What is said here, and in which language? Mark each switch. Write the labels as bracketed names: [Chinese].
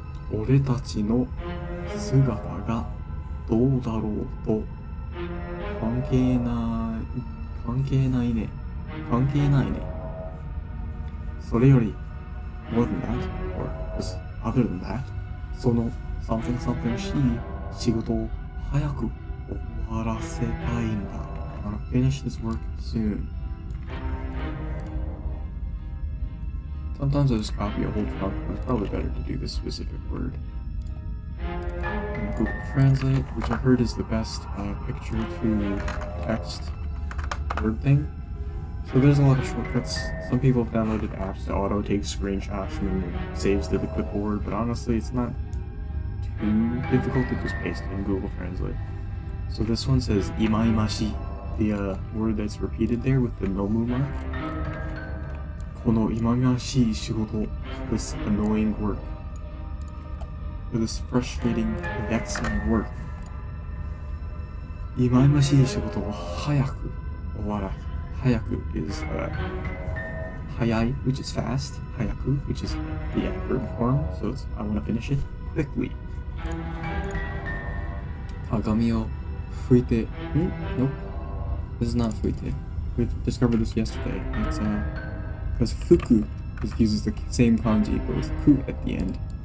[Japanese] 俺たちの姿がどうだろうと関係関係ないね。関係ないね。それより、 [English] more than that, or just other than that, その something something [Japanese] しい仕事を早く終わらせたいんだ。 [English] I wanna finish this work soon. Sometimes I just copy a whole chunk, but it's probably better to do this specific word. And Google Translate, which I heard is the best picture to text word thing. So there's a lot of shortcuts. Some people have downloaded apps to auto take screenshots and then it saves to the clipboard, but honestly it's not too difficult to just paste it in Google Translate. So this one says imaimashi, the word that's repeated there with the nomu mark. [Japanese] この忌々しい仕事 [English] this annoying work, or this frustrating, vexing work. [Japanese] 忌々しい仕事を早く終わらせ。 [English] 早く is 早い which is fast. 早く which is the adverb form. So it's I want to finish it quickly. [Japanese] 鏡を拭いて [English] Nope. This is not 拭いて. We discovered this yesterday. It's because fuku uses the same kanji but with ku at the end.